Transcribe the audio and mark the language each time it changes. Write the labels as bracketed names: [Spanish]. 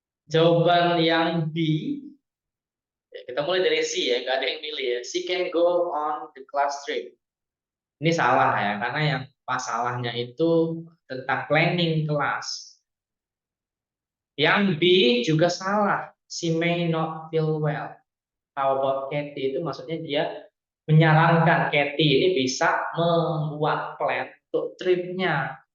[Indonesian] Jawaban yang B, ya, kita mulai dari C ya, nggak ada yang milih ya. [English] She can go on the class trip. [Indonesian] Ini salah ya, karena yang masalahnya itu tentang planning kelas. Yang B juga salah. [English] She may not feel well. How about Kathy? [Indonesian] Itu maksudnya dia menyarankan Kathy ini bisa membuat plan untuk tripnya.